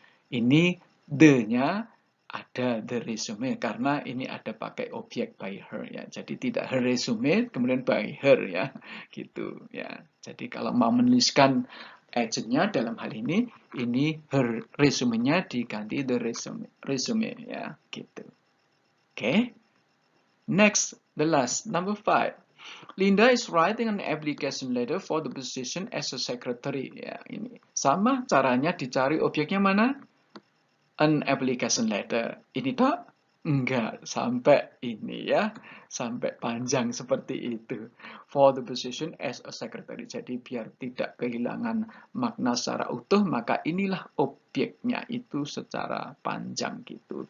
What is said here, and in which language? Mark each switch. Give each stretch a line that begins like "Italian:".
Indonesian: Ini the-nya ada the resume karena ini ada pakai objek by her ya. Jadi tidak her resume kemudian by her ya. Gitu ya. Jadi kalau mau menuliskan agentnya dalam hal ini her resume-nya diganti the resume ya, gitu.
English: Oke. Next, the last, number 5. Linda is writing an application letter for the position as a secretary ya.
Indonesian: Ini sama caranya dicari objeknya mana? An application letter. Ini tak? Enggak, sampai ini ya. Sampai panjang seperti itu.
English: For the position as a secretary.
Indonesian: Jadi biar tidak kehilangan makna secara utuh, maka inilah objeknya itu secara panjang gitu.